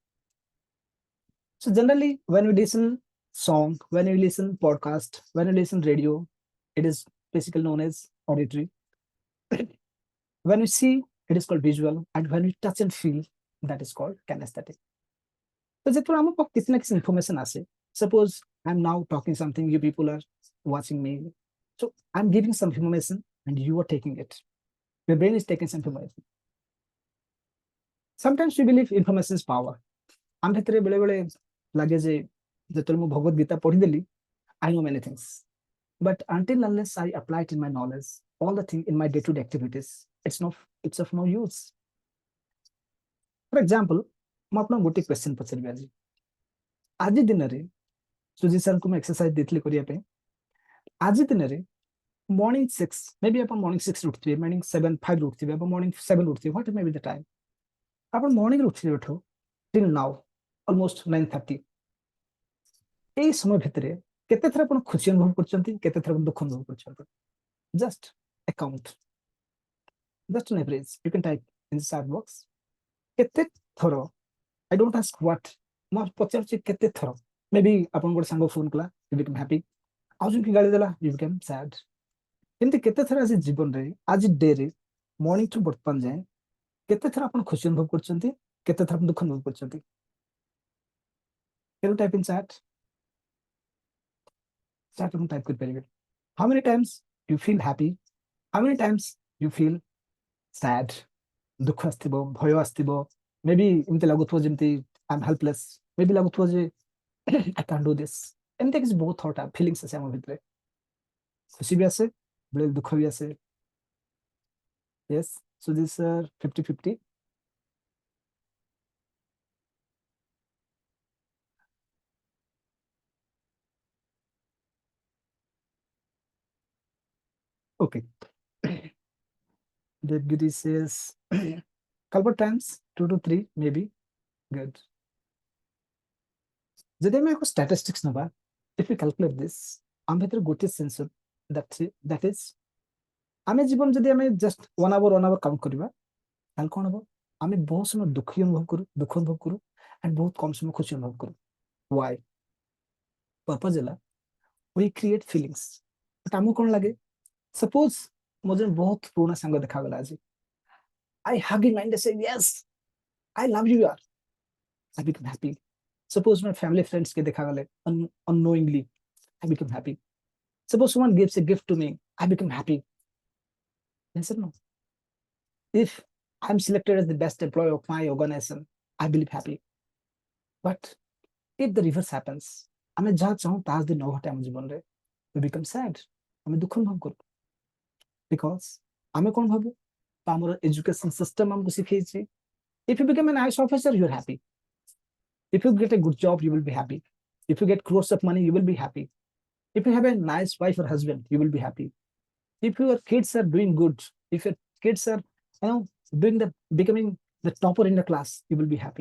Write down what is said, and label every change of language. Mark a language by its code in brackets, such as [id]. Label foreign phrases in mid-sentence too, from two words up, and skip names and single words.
[en] So generally, when we listen song, when we listen podcast, when we listen radio, it is basically known as auditory. When we see, it is called visual, and when we touch and feel, that is called kinesthetic. [or] So ଯେତେବେଳେ ଆମ ପାଖକୁ କିଛି ନା କିଛି information ଆସେ, [en] suppose I'm now talking something, you people are watching me, so I'm giving some information and you are taking it. Your brain is taking some information. Sometimes we believe information is power. [or] ଆମ ଭିତରେ ବେଳେବେଳେ ଲାଗେ ଯେ ଯେତେବେଳେ ମୁଁ ଭଗବତ ଗୀତା ପଢିଦେଲି, [en] I know many things. But until unless I apply it in my knowledge, all the thing in my day-to-day activities, it's of no use. For example, [or] ମୁଁ ଆପଣଙ୍କୁ ଗୋଟେ କ୍ୱେଶ୍ଚନ ପଚାରିବି ଆଜି। ଆଜି ଦିନରେ ସୁଜି ସାର୍ଙ୍କୁ ମୁଁ ଏକ୍ସରସାଇଜ ଦେଇଥିଲି କରିବା ପାଇଁ। ଆଜି ଦିନରେ ମର୍ଣ୍ଣିଂ 6, [en] may be [or] ଆପଣ ମର୍ଣ୍ଣିଂ 6 ଉଠିଥିବେ, ମର୍ଣ୍ଣିଂ 7, 5 ଉଠିଥିବେ, ଆପଣ ମର୍ଣ୍ଣିଂ 7 ଉଠିଥିବେ, [en] what may be the time. [or] ଆପଣ ମର୍ଣ୍ଣିଂରେ ଉଠିବାଠୁ [en] till now almost 9:30, [or] এই ସମୟ ଭିତରେ କେତେ ଥର ଆପଣ ଖୁସି ଅନୁଭବ କରୁଛନ୍ତି, କେତେ ଥର ଆପଣ ଦୁଃଖ ଅନୁଭବ କରୁଛନ୍ତି? [en] Just a count, just an average. You can type in the chat box. [or] କେତେ ଥର, [en] I don't ask what, [or] ମୁଁ ପଚାରୁଛି କେତେ ଥର। [en] may be [or] ଆପଣଙ୍କୁ ଗୋଟେ ସାଙ୍ଗ ଫୋନ କଲା, [en] you become happy, [or] ଆଉ ଜଣେ ଗାଳି ଦେଲା, [en] you become sad। [or] ଏମିତି କେତେ ଥର ଆଜି ଜୀବନରେ, ଆଜି ଡେରେ, ମର୍ଣ୍ଣିଂ ଠୁ ବର୍ତ୍ତମାନ ଯାଏଁ କେତେ ଥର ଆପଣ ଖୁସି ଅନୁଭବ କରୁଛନ୍ତି, କେତେ ଥର ଦୁଃଖ ଅନୁଭବ କରୁଛନ୍ତି? [en] Can you type in chat? Chat room type କରିପାରିବେ। How many times you feel happy? How many times you feel sad? [or] ଦୁଃଖ ଆସିଥିବ, ଭୟ ଆସିଥିବ, [en] may be [or] ଏମିତି ଲାଗୁଥିବ ଯେମିତି [en] I'm helpless, may be [or] ଲାଗୁଥିବ ଯେ [en] I can't do this। [or] ଏମିତି କିଛି ବହୁତ [en] thought feelings [or] ଆସେ ଆମ ଭିତରେ, ଖୁସି ବି ଆସେ, ବେଳେ ଦୁଃଖ ବି ଆସେ। [en] Yes, so this 50-50. Okay. Devgiri says couple times 2 to 3 maybe. Good. [or] ଯଦି ଆମେ ଏକ statistics ନେବା, [en] if we calculate this, [or] ଆମ ଭିତରେ ଗୋଟିଏ ସେନ୍ସର [en] that is, [or] ଆମେ ଜୀବନ ଯଦି ଆମେ [en] just 1 hour count [or] କରିବା, ତାହେଲେ କ'ଣ ହବ? ଆମେ ବହୁତ ସମୟ ଦୁଃଖ ଅନୁଭବ କରୁ and ବହୁତ କମ ସମୟ ଖୁସି ଅନୁଭବ କରୁ। [en] Why? Purpose ହେଲା we create feelings। [or] but ଆମକୁ କ'ଣ ଲାଗେ? Suppose ମୋ ଜଣେ ବହୁତ ପୁରୁଣା ସାଙ୍ଗ ଦେଖାଗଲା ଆଜି, [en] I hug him and I say yes, I love you yaar, I become happy। Suppose my family friends [or] କେ ଦେଖାଗଲେ [en] unknowingly, I become happy। Suppose someone gives a gift to me, I become happy। Yes or no? If I'm selected as the best employee of my organization, I believe happy। but if the reverse happens, [or] ଆମେ ଯାହା ଚାହୁଁ ତାହା ଯଦି ନ ଘଟେ ଆମ ଜୀବନରେ, [en] we become sad, [or] ଆମେ ଦୁଃଖ ଅନୁଭବ କରୁ। because ଆମେ କ'ଣ ଭାବୁ? ଆମର [en] education system [or] ଆମକୁ ଶିଖେଇଛି, [en] if you become an IAS officer, you're happy। if you get a good job, you will be happy। if you get crores of money, you will be happy। if you have a nice wife or husband, you will be happy। if your kids are doing good, if your kids are, doing becoming the topper in the class, you will be happy।